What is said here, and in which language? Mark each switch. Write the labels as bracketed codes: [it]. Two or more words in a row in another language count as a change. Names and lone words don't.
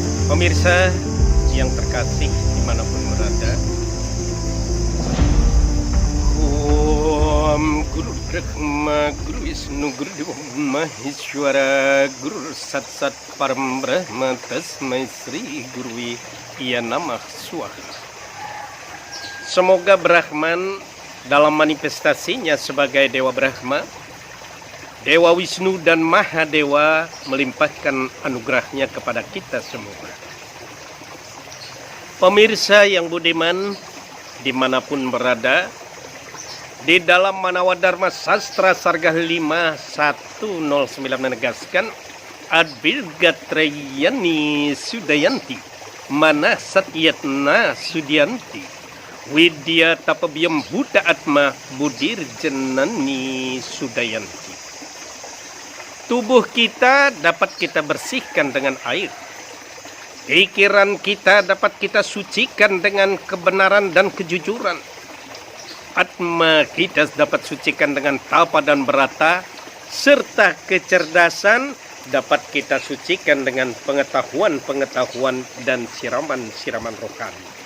[id] Pemirsa yang terkasih dimanapun berada, [sa] Om Guru Brahma, Guru Wisnu, Guru Dewa Maheshwara, Guru Sat Sat Param Brahma, Tasmai Sri Gurui Iya Namah Swaha. [id] Semoga Brahman dalam manifestasinya sebagai Dewa Brahma, Dewa Wisnu dan Mahadewa melimpahkan anugerahnya kepada kita semua. Pemirsa yang budiman dimanapun berada, di dalam Manawadharma Sastra Sarga 5109 menegaskan [sa] Adbirgatrayani Sudayanti Mana Satyatna Sudianti Widya Tapabiyam Buddha Atma Budir Jenani Sudayanti. [id] Tubuh kita dapat kita bersihkan dengan air. Pikiran kita dapat kita sucikan dengan kebenaran dan kejujuran. Atma kita dapat sucikan dengan tapa dan berata, serta kecerdasan dapat kita sucikan dengan pengetahuan-pengetahuan dan siraman-siraman rohani.